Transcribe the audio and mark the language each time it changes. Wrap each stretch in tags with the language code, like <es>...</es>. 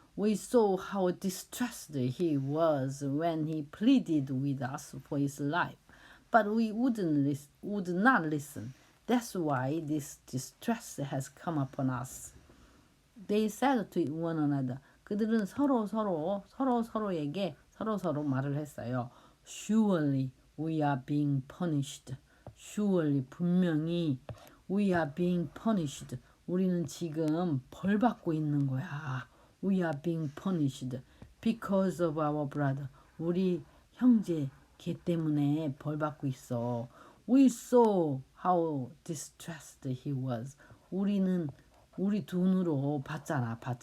<en>We saw how distressed he was when he pleaded with us for his life, but we would not listen. That's why this distress has come upon us. They said to one another.</en> <ko>그들은 서로에게 서로 말을 했어요.</ko> <en>Surely we are being punished. Surely</en> <ko>분명히</ko> <en>we are being punished.</en> <ko>우리는 지금 벌 받고 있는 거야.</ko> <en>We are being punished because of our brother.</en> <ko>우리 형제 걔 때문에 벌 받고 있어.</ko> <en>We saw how distressed he was.</en> <ko>우리는 우리 눈으로 봤잖아.</ko>